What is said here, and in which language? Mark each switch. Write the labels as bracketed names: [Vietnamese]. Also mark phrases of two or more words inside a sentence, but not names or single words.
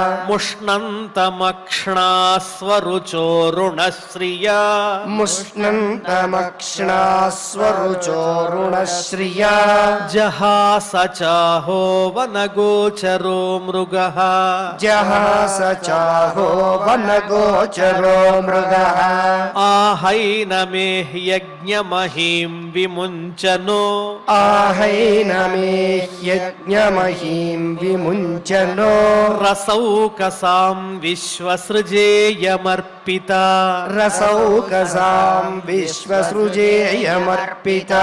[Sanskrit] ముష్ణంతమక్ష్ణాస్వరుచోరుణశ్రియా ముష్ణంతమక్ష్ణాస్వరుచోరుణశ్రియా జహాస చాహో వనగోచరో మృగః జహాస చాహో వనగోచరో మృగః आहैनमे यज्ञमहीं विमुञ्चनो आहैनमे यज्ञमहीं विमुञ्चनो रसौकसां विश्वसृजेयमर्पिता रसौकसां विश्वसृजेयमर्पिता